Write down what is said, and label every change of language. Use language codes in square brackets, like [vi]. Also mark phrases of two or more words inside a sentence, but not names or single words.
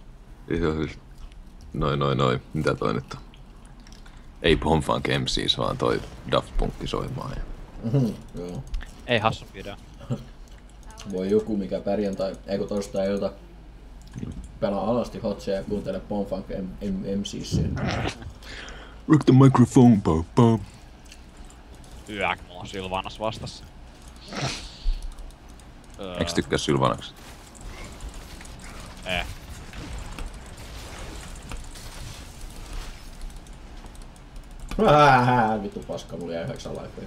[fi] Noi. Mitä toi nyt on? Ei Pomfunk MCs, vaan toi Daft Punk soimaan. Joo. Ei hassu video. Voi joku mikä perjantai, eikö torstai-ilta pelaa alasti hotseja ja kuuntele Pomfunk MCs. [en] Rock the microphone, po. [fi] Yäk, mulla on Sylvanas vastassa. Eiks tykkää Sylvanaksesta? Vittu paska, mulla jäi 9 laikkoja.